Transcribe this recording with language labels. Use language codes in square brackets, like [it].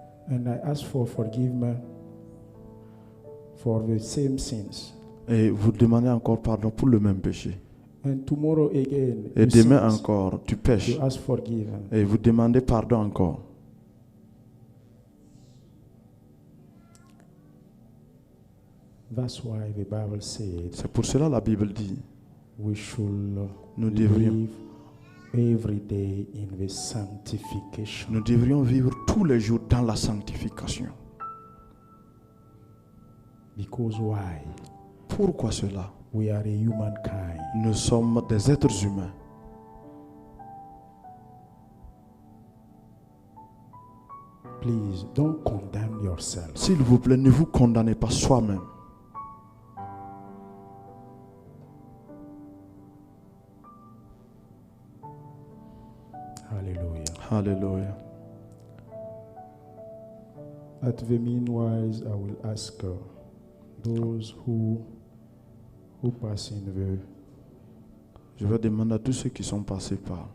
[en] and I asked for forgiveness for the same sins. [fr] et vous demandez encore pardon pour le même péché. [en] And tomorrow again, [fr] Et [en] you [fr] demain [en] sin. [fr] encore, tu pêches [en] You ask forgiveness. [fr] et vous demandez pardon encore. [en] That's why the Bible said [fr] C'est pour cela la Bible dit, [en] we should [fr] nous devrions, [en] live every day in the sanctification. [fr] nous devrions vivre tous les jours dans la sanctification. [en] Because why? [fr] Pourquoi cela? [en] We are a humankind. [fr] Nous sommes des êtres humains. [en] Please don't condemn yourself. [fr] S'il vous plaît, ne vous condamnez pas soi-même. [en] Hallelujah. [fr] Alléluia. [en] At the meanwhile, I will ask those who pass in [fr] Je vais demander à tous ceux qui sont passés par